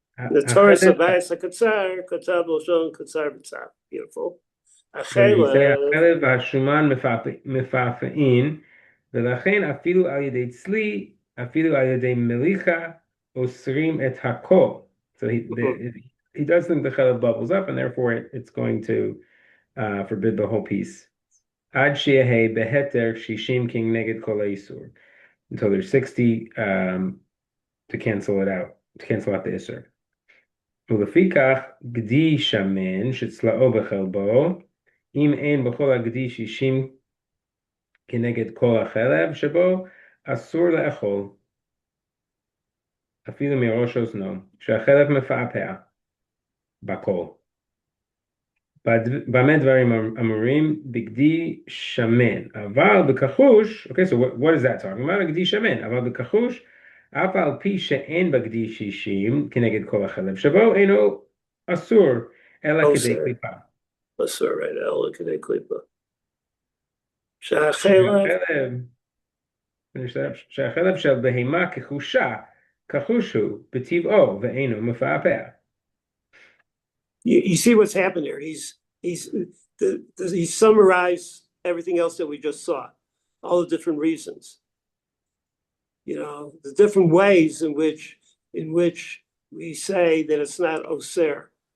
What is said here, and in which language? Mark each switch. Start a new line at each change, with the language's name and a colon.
Hebrew: The Torah Sabayis HaKatzar, Katzar B'Lashon, Katzar B'Tzar. Beautiful. החלב והשומן מפעפעים, ולכן אפילו על ידי צלי, אפילו על ידי מליחה, אוסרים את הכל.
English: So he does think the chalev bubbles up, and therefore it's going to forbid the whole piece.
Hebrew: עד שיהא בהתר 60 כנגד כל האיסור.
English: Until there's 60 to cancel out the איסור.
Hebrew: ולפיכך גדי שמן שצלעו בחלבו, אם אין בכל הגדי 60 כנגד כל החלב שבו, אסור לאכול. אפילו מראש אוזנו, שהחלב מפעפע בכל. במה דברים אמורים? בגדי שמן. אבל בכחוש,
English: okay, so what is that talking about?
Hebrew: בגדי שמן. אבל בכחוש, אף על פי שאין בגדי 60 כנגד כל החלב שבו, אינו אסור, אלא כדי קליפה. אסור,
English: right,
Hebrew: אלא כדי קליפה. שהחלב של בהמה כחושה, כחוש הוא בטבעו ואינו מפעפע.
English: You see what's happened here. He summarized everything else that we just saw, all the different reasons. You know, the different ways in which we say that it's not oser.